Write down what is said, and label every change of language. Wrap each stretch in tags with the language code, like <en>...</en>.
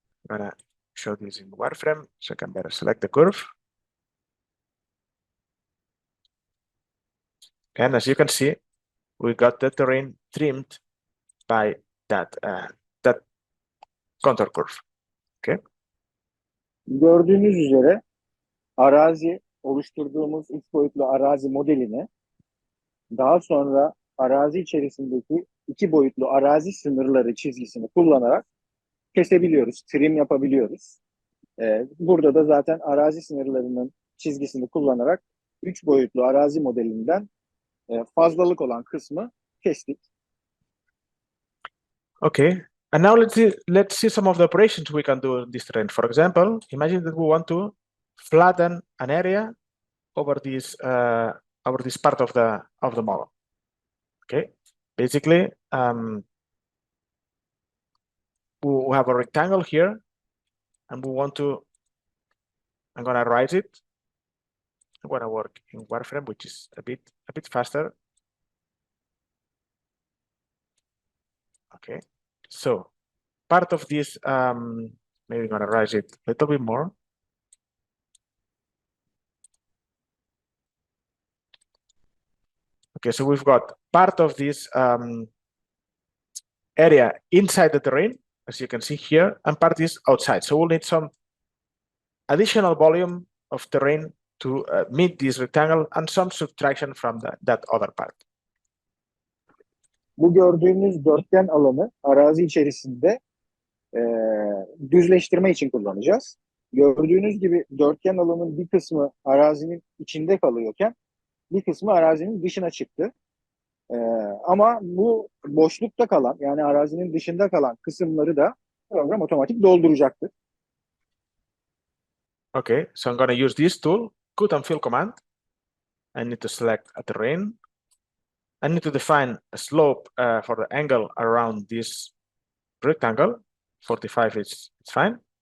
<en>I'm going to show this in wireframe so I can better select the curve. And as you can see, we got the terrain trimmed by that contour curve. Okay.</en> <tr>Gördüğünüz üzere arazi oluşturduğumuz 3 boyutlu arazi modelini daha sonra arazi içerisindeki 2 boyutlu arazi sınırları çizgisini kullanarak kesebiliyoruz, trim yapabiliyoruz. Burada da zaten arazi sınırlarının çizgisini kullanarak 3 boyutlu arazi modelinden fazlalık olan kısmı kestik.</tr> <en>Okay, and now let's see some of the operations we can do in this terrain. For example, imagine that we want to flatten an area over this part of the model. Okay, basically, we have a rectangle here, and we want to. I'm gonna write it. I'm gonna work in wireframe, which is a bit faster. Okay, so part of this, maybe I'm gonna write it a little bit more. Okay, so we've got part of this area inside the terrain, as you can see here, and part is outside. So we'll need some additional volume of terrain to meet this rectangle and some subtraction from that other part.</en> <tr>Bu gördüğünüz dörtgen alanı arazi içerisinde düzleştirme için kullanacağız. Gördüğünüz gibi dörtgen alanın bir kısmı arazinin içinde kalıyorken bir kısmı arazinin dışına çıktı. Ama bu boşlukta kalan, yani arazinin dışında kalan kısımları da program otomatik dolduracaktır.</tr> <en>Okay, so I'm going to use this tool, cut and fill command. I need to select a terrain. I need to define a slope for the angle around this rectangle. 45 is fine.</en>